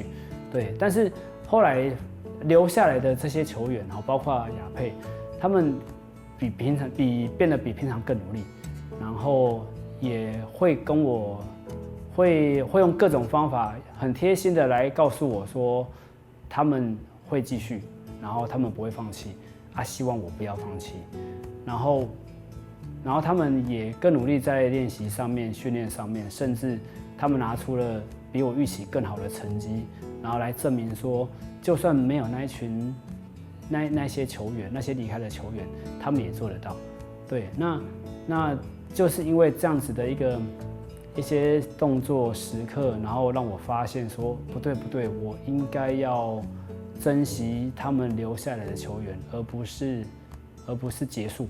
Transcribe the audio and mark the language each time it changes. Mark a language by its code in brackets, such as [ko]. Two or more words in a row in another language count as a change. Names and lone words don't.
[zh] 對，但是後來。留下來的這些球員，包括亞佩，他們變得比平常更努力，然後也會跟我會用各種方法很貼心的來告訴我說，他們會繼續，然後他們不會放棄，希望我不要放棄，然後他們也更努力在練習上面、訓練上面，甚至他們拿出了比我预期更好的成绩，然后来证明说，就算没有那一群那些球员，那些离开的球员，他们也做得到。对，那就是因为这样子的一些动作时刻，然后让我发现说，不对，我应该要珍惜他们留下来的球员，而不是结束。